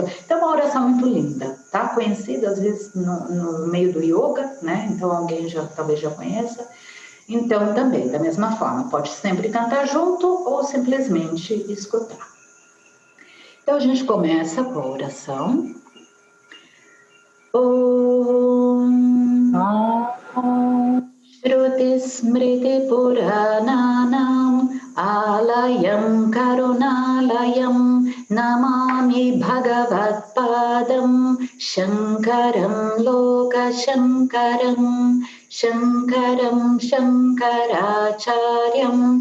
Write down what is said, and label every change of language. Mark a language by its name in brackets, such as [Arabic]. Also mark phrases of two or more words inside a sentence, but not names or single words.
[Portuguese] Então é uma oração muito linda, tá? Conhecida às vezes no meio do yoga, né? Então alguém talvez já conheça. Então também, da mesma forma, pode sempre cantar junto ou simplesmente escutar. Então a gente começa com a oração. [Sanskrit] Om Shruti Smriti Purananam Alayam Karunalayam Namami Bhagavat Padam Shankaram Loka Shankaram Shankaram Shankaracharyam